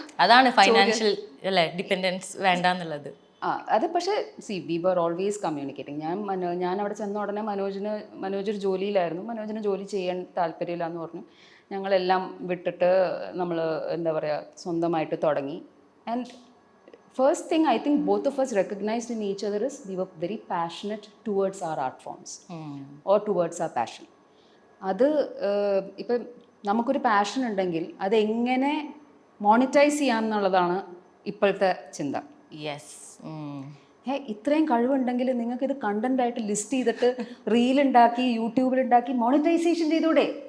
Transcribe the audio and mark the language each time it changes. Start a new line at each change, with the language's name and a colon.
Malayalam: അതാണ് ഫൈനാൻഷ്യൽ അല്ലെ ഡിപെൻഡൻസ് വേണ്ടെന്നുള്ളത്. അത് പക്ഷേ
English: We were always communicating.
Malayalam: ഞാൻ അവിടെ ചെന്ന ഉടനെ മനോജൊരു ജോലിയിലായിരുന്നു. മനോജിന് ജോലി ചെയ്യാൻ താല്പര്യമില്ല എന്ന് പറഞ്ഞു. ഞങ്ങളെല്ലാം വിട്ടിട്ട് നമ്മൾ എന്താ പറയുക സ്വന്തമായിട്ട് തുടങ്ങി.
English: And first thing I think both of us recognized in each other is we were very passionate towards our art forms or towards our passion.
Malayalam: അത് ഇപ്പം നമുക്കൊരു പാഷൻ ഉണ്ടെങ്കിൽ അതെങ്ങനെ മോണിറ്റൈസ് ചെയ്യാമെന്നുള്ളതാണ് ഇപ്പോഴത്തെ ചിന്ത.
English: yes,
Malayalam: ഇത്രയും കഴിവുണ്ടെങ്കിൽ നിങ്ങൾക്ക് ഇത് കണ്ടന്റ് ആയിട്ട് ലിസ്റ്റ് ചെയ്തിട്ട് റീൽ ഉണ്ടാക്കി യൂട്യൂബിൽ ഉണ്ടാക്കി മോണിറ്റൈസേഷൻ ചെയ്തൂടെ?